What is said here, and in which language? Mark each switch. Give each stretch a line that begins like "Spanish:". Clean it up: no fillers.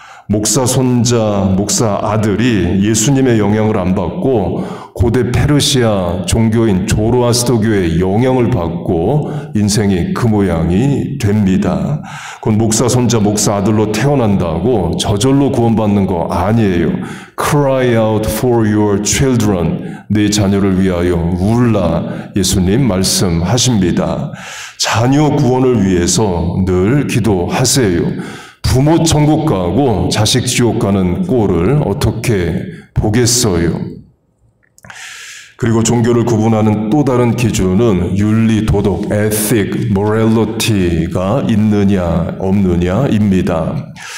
Korean: 목사 손자, 목사 아들이 예수님의 영향을 안 받고 고대 페르시아 종교인 조로아스터교의 영향을 받고 인생이 그 모양이 됩니다. 곧 목사 손자, 목사 아들로 태어난다고 저절로 구원받는 거 아니에요.
English: Cry out for your children.
Korean: 내 자녀를 위하여 울라. 예수님 말씀하십니다. 자녀 구원을 위해서 늘 기도하세요. 부모 천국 가고 자식 지옥 가는 꼴을 어떻게 보겠어요? 그리고 종교를 구분하는 또 다른 기준은 윤리, 도덕, ethic, morality가 있느냐 없느냐입니다.